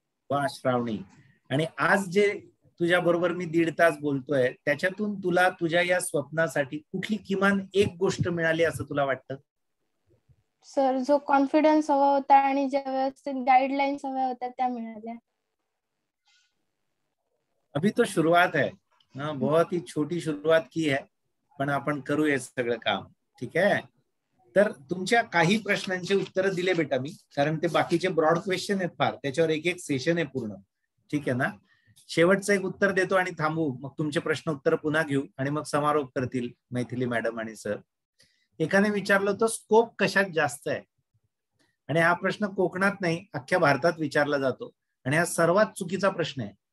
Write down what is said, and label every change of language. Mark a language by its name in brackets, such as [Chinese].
[Marathi] वा श्रावणी, आणि आज जे तुझ्या बरोबर मी 1.5 तास बोलतोय, त्याच्यातून तुला तुझ्या या स्वप्नासाठी कुठली किमान एक गोष्ट मिळाली असं तुला वाटतं? सर, जो कॉन्फिडन्स हवा होता आणि ज्या व्यवस्थित गाईडलाईन्स हव्या होत्या त्या मिळाल्या. [Hindi] अभी तो शुरुआत है, बहुत ही छोटी शुरुआत की है, [Marathi] पण आपण करू हे सगळं काम. ठीक आहे. तर तुमच्या काही प्रश्नांचे उत्तर दिले बेटा मी, कारण ते बाकीचे ब्रॉड क्वेश्चन आहेत फार, त्याच्यावर एक सेशन आहे पूर्ण. ठीक आहे ना? शेवटचं एक उत्तर देतो आणि थांबू, मग तुमचे प्रश्न उत्तर पुन्हा घेऊ आणि मग समारोप करतील मैथिली मॅडम आणि सर. एकाने विचारलं होतं स्कोप कशात जास्त आहे, आणि हा प्रश्न कोकणात नाही अख्ख्या भारतात विचारला जातो, आणि हा सर्वात चुकीचा प्रश्न आहे.